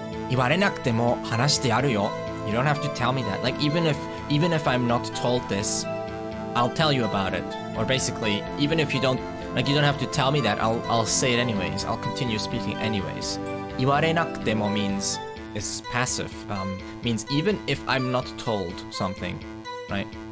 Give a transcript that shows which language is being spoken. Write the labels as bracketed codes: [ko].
[ja] 言われなくても話してやるよ. [en] You don't have to tell me that. Like, even if I'm not told this, I'll tell you about it. Or basically, even if you don't have to tell me that, I'll say it anyways. I'll continue speaking anyways. [ja] 言われなくても [en] means it's passive. Means even if I'm not told something, right?